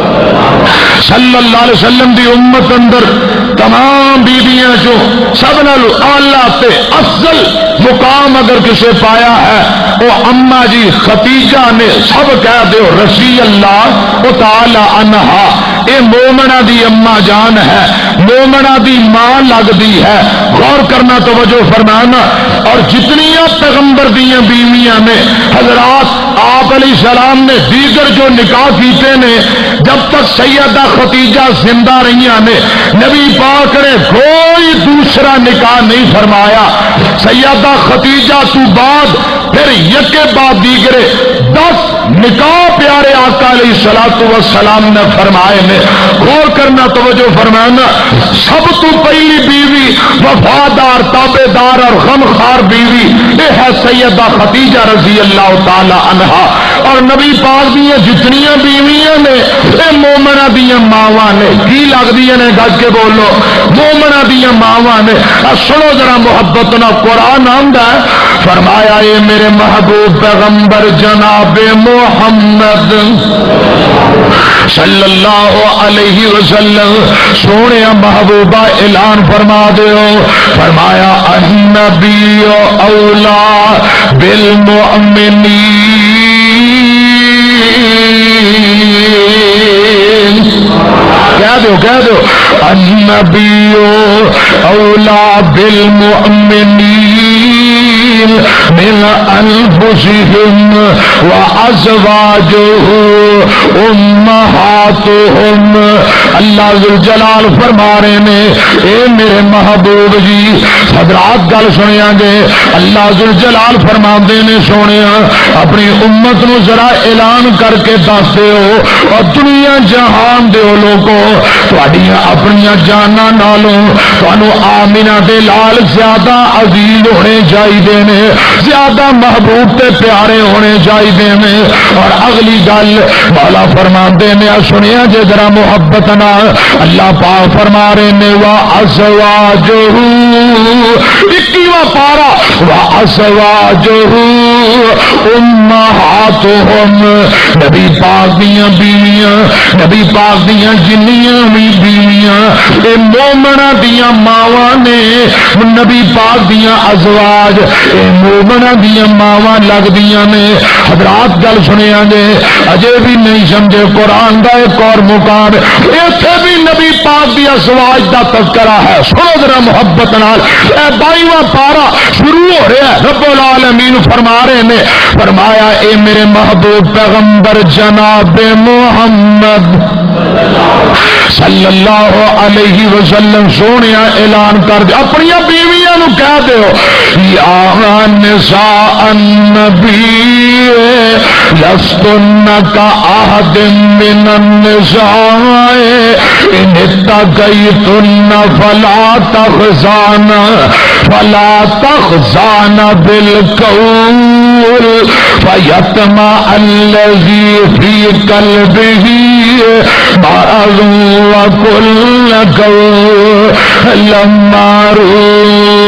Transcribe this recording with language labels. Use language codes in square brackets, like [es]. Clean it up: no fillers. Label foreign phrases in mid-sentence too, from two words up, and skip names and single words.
[ar] صلی اللہ علیہ وسلم [pa] دی امت اندر تمام بیویاں جو سب نالو اعلیٰ تے افضل مقام اگر کسے پایا ہے وہ اما جی خدیجہ نے، سب کہہ دیو [ar] رضی اللہ تعالی عنہا۔ [pa] اے مومنہ دی اما جان ہے، مومنہ دی ماں لگدی ہے۔ غور کرنا، توجہ فرمانا، اور جتنیاں پیغمبر دیاں بیویاں نے حضرات آپ [ar] علیہ السلام [pa] نے دیگر جو نکاح کیتے نے، جب تک سیدہ خدیجہ زندہ رہیاں نے نبی پاک نے کوئی دوسرا نکاح نہیں فرمایا۔ سیدہ خدیجہ تو بعد پھر یکے بعد دیگرے 10 نکاح پیارے آقا [ar] علیہ السلام [pa] نے فرمائے نے۔ غور کرنا، توجہ فرمانا، سب تو پہلی بیوی وفادار تابع دار اور غمخوار بیوی یہ ہے سیدہ خدیجہ [ar] رضی اللہ تعالی عنہا۔ [pa] اور نبی پاک دیاں جتنیاں بیویاں نے یہ مومنہ دیاں ماواں نے، کی لگدیاں نے گج کے بولو، مومنہ دیاں ماواں نے۔ سنو ذرا محبت نہ، قرآن آندا ہے، فرمایا اے میرے محبوب پیغمبر جناب محمد [ar] صلی اللہ علیہ وسلم [pa] سونے محبوبہ اعلان فرما دیو، فرمایا [ar] النبی اولا بالمؤمنین، [pa] کہہ دو [ar] النبی اولا بالمؤمنین من انفسهم وازواجه امہاتهم۔ [pa] اللہ ذوالجلال فرما رہے نے اے میرے محبوب جی، حضرات گل سنیا گے، اللہ ذوالجلال فرما دے نے سونیا اپنی امت نو ذرا اعلان کر کے دس دیو، اور دنیا جہان دیو لوگو تہاڈیاں اپنیاں جاناں نالوں تانوں آمینہ دے لال زیادہ عزیز ہونے چاہیے نے، زیادہ محبوب تے پیارے ہونے چاہیے نے۔ اور اگلی گل مولا فرماندے نے، سنیا جے ذرا محبت نال، اللہ پاک فرما رہے نے وَأَزْوَاجُهُ، 21واں پارا، [ar] وَأَزْوَاجُهُ أُمَّهَاتُهُمْ، [pa] نبی پاک دیاں بیویاں، نبی پاک دیاں جنیاں بھی بیویاں اے مومنہ دیاں ماواں نے، نبی پاک دیاں ازواج اے مومنہ دیاں ماواں لگ دیاں نے۔ حضرات گل سنیا گے، اجے بھی نہیں سمجھے قرآن دا ایک اور مقام ایتھے بھی نبی پاک دی ازواج دا تذکرہ ہے۔ سنو ذرا محبت نال، اے 22واں پارا شروع ہو رہا ہے، رب العالمین فرما رہے نے، فرمایا اے میرے محبوب پیغمبر جناب محمد [ar] صلی اللہ علیہ وسلم [pa] سونے اعلان کر دے، اپنی بیویاں نو کہہ دیو [ar] یا نساء النبی لستن کا احد من النساء ان اتقیتن فلا تخزان بالقول فیطمع الذی فی قلبہ مرض وکل قول معروفا۔